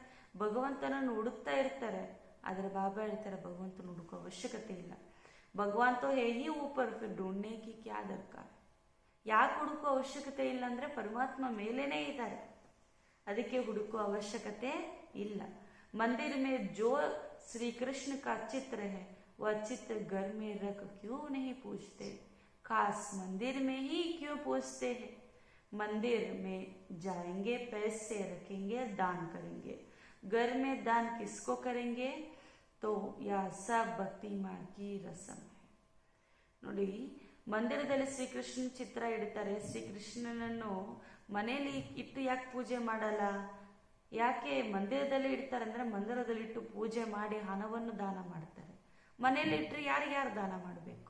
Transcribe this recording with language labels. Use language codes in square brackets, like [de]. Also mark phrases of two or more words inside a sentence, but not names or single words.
[kn] ಭಗವಂತನನ್ನು ಹುಡುಕ್ತಾ ಇರ್ತಾರೆ, ಆದರೆ ಬಾಬಾ ಹೇಳ್ತಾರೆ ಭಗವಂತನ ಹುಡುಕೋ ಅವಶ್ಯಕತೆ ಇಲ್ಲ. [hi] भगवान तो है ही ऊपर फिर ढूंढने की क्या दरकार. [kn] ಯಾಕೆ ಹುಡುಕೋ ಅವಶ್ಯಕತೆ ಇಲ್ಲ ಅಂದ್ರೆ ಪರಮಾತ್ಮ ಮೇಲೇನೇ ಇದ್ದಾರೆ, ಅದಕ್ಕೆ ಹುಡುಕೋ ಅವಶ್ಯಕತೆ ಇಲ್ಲ. [hi] मंदिर में जो श्री कृष्ण का चित्र है वह चित्र घर में रख क्यों नहीं पूछते, खास मंदिर में ही क्यों पूछते हैं. मंदिर में जाएंगे, पैसे रखेंगे, दान करेंगे. घर में दान किसको करेंगे? तो यह सब भक्ति मार्ग की रस्म है. [kn] ನೋಡಿ, ಮಂದಿರದಲ್ಲಿ ಶ್ರೀಕೃಷ್ಣ ಚಿತ್ರ ಇಡ್ತಾರೆ. ಶ್ರೀಕೃಷ್ಣನನ್ನು ಮನೆಯಲ್ಲಿ ಇಟ್ಟು ಯಾಕೆ ಪೂಜೆ ಮಾಡಲ್ಲ? ಯಾಕೆ ಮಂದಿರದಲ್ಲಿ ಇಡ್ತಾರೆ ಅಂದ್ರೆ ಮಂದಿರದಲ್ಲಿ ಇಟ್ಟು ಪೂಜೆ ಮಾಡಿ ಹಣವನ್ನು ದಾನ ಮಾಡ್ತಾರೆ. ಮನೆಯಲ್ಲಿ ಇಟ್ಟರೆ ಯಾರ್ಯಾರು ದಾನ ಮಾಡಬೇಕು?